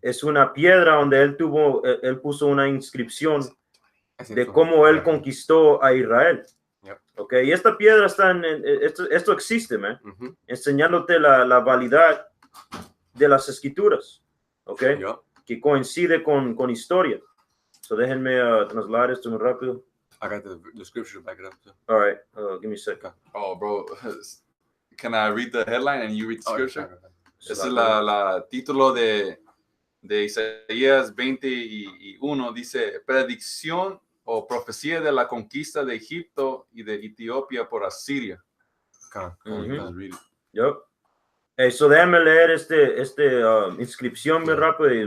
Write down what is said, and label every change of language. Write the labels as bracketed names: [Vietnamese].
[Spanish] Es una piedra donde él puso una inscripción de cómo él conquistó a Israel. [English] Yep. [Spanish] Okay, y esta piedra está esto existe, man, Ujú. enseñándote la validad de las escrituras, okay, [English] Yup. [Spanish] que coincide con historia. So déjenme trasladar esto muy rápido. [English] I got the scripture to back it up too. All right, give me a second. Oh, bro. Can I read the headline and you read the scripture? Okay. [Spanish] Ese es la título de Isaías 20:1. Dice, predicción o profecía de la conquista de Egipto y de Etiopía por Asiria. [English] Okay. Mhm. You guys read it. Yep. [Spanish] Hey, so déjame leer inscripción muy rápido y